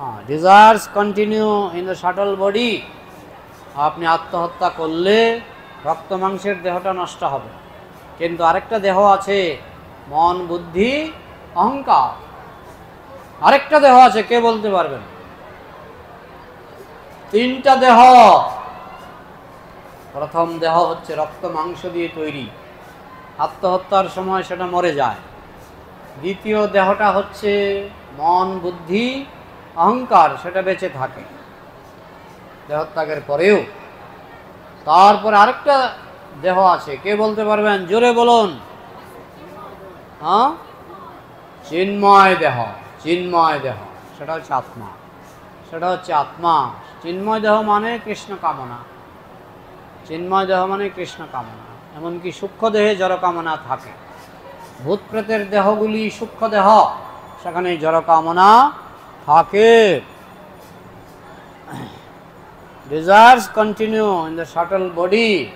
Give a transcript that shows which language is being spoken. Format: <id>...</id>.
<en>Desires continue in the subtle body.</en> <bn>আপনি আত্মহত্যা করলে রক্ত মাংসের দেহটা নষ্ট হবে, কিন্তু আরেকটা দেহ আছে, মন, বুদ্ধি, অহংকার। আরেকটা দেহ আছে, কে বলতে পারবেন? তিনটা দেহ। প্রথম দেহ হচ্ছে রক্ত মাংস দিয়ে তৈরি, আত্মহত্যার সময় সেটা মরে যায়। দ্বিতীয় দেহটা হচ্ছে মন, বুদ্ধি, অহংকার, সেটা বেঁচে থাকে দেহত্যাগের পরেও। তারপরে আরেকটা দেহ আছে, কে বলতে পারবেন? জোরে বলুন। হ্যাঁ, চিন্ময় দেহ। চিন্ময় দেহ, সেটা হচ্ছে আত্মা। সেটা হচ্ছে আত্মা। চিন্ময় দেহ মানে কৃষ্ণ কামনা। চিন্ময় দেহ মানে কৃষ্ণ কামনা। এমনকি সূক্ষ্ম দেহে জড় কামনা থাকে। ভূত প্রেতের দেহগুলি সূক্ষ্ম দেহ, সেখানে জড় কামনা থাকে।</bn> <en>Desires continue in the subtle body.</en>